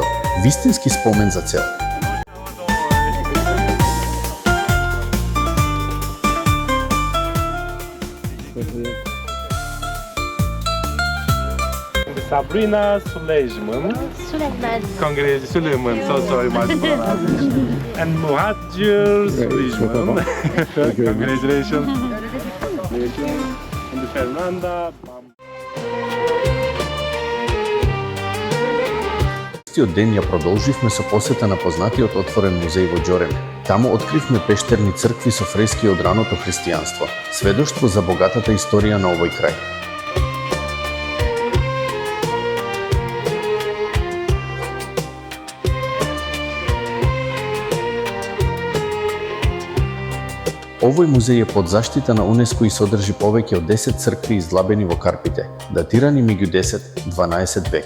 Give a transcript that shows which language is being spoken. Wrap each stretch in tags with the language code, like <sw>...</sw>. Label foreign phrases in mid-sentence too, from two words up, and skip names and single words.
<mk>Вистински спомен за цел.</mk> <en>Sabrina Sulejman. Sulejman. So sorry, my pronunciation. And Muhajir Sulejman. Congratulations. And Fernanda.</en> <mk>Истиот ден ја продолживме со посета на познатиот отворен музеј во Ѓореме. Таму откривме пештерни цркви со фрески од раното христијанство, сведоштво за богатата историја на овој крај. Овој музеј е под заштита на УНЕСКО и содржи повеќе од 10 цркви издлабени во Карпите, датирани меѓу 10-12 век.</mk>